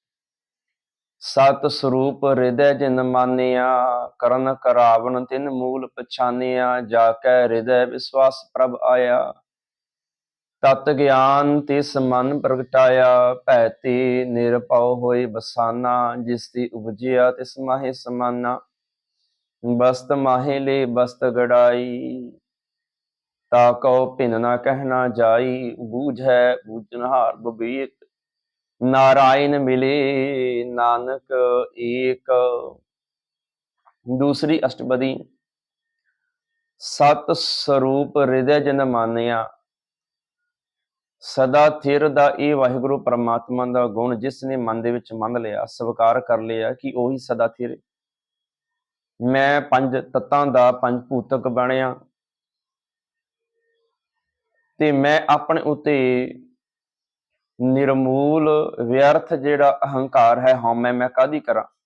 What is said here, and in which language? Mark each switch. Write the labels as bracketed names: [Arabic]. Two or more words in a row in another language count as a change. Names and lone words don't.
[Punjabi] ਸਤ ਸਰੂਪ ਹਿਰਦੈ ਜਿਨ ਮਾਨਿਆ, ਕਰਨ ਕਰਾਵਨ ਤਿਨ ਮੂਲ ਪਛਾਨਿਆ, ਜਾ ਕੈ ਹਿਰਦੈ ਵਿਸਵਾਸ ਪ੍ਰਭ ਆਇਆ, ਤਤ ਗਿਆਨ ਤਿਸ ਮਨ ਪ੍ਰਗਟਾਇਆ, ਭੈ ਤੇ ਨਿਰਭਉ ਹੋਏ ਬਸਾਨਾ, ਜਿਸ ਤੇ ਉਪਜਿਆ ਤਿਸ ਮਾਹੇ ਸਮਾਨਾ। ਬਸਤ ਮਾਹੇ ਲੇ ਬਸਤ ਗਡਾਈ, ਤਾਕੋ ਭਿਨ ਨ ਕਹਨਾ ਜਾਈ। ਬੂਝੈ ਬੂਝਨਹਾਰ ਬਿਬੇਕ, ਨਾਰਾਇਣ ਮਿਲੇ ਨਾਨਕ ਏਕ। ਦੂਸਰੀ ਅਸ਼ਟਪਦੀ। ਸਤ ਸਰੂਪ ਹਿਰਦੈ ਜਨ ਮਾਨਿਆ, ਸਦਾ ਥਿਰ ਦਾ ਇਹ ਵਾਹਿਗੁਰੂ ਪਰਮਾਤਮਾ ਦਾ ਗੁਣ ਜਿਸ ਨੇ ਮਨ ਦੇ ਵਿੱਚ ਮੰਨ ਲਿਆ, ਸਵੀਕਾਰ ਕਰ ਲਿਆ ਕਿ ਉਹੀ ਸਦਾ ਥਿਰ। ਮੈਂ ਪੰਜ ਤੱਤਾਂ ਦਾ ਪੰਜ ਭੂਤਕ ਬਣਿਆ ਤੇ ਮੈਂ ਆਪਣੇ ਉੱਤੇ ਨਿਰਮੂਲ ਵਿਅਰਥ ਜਿਹੜਾ ਅਹੰਕਾਰ ਹੈ, ਹਉਮੈ ਮੈਂ ਕਾਹਦੀ ਕਰਾਂ।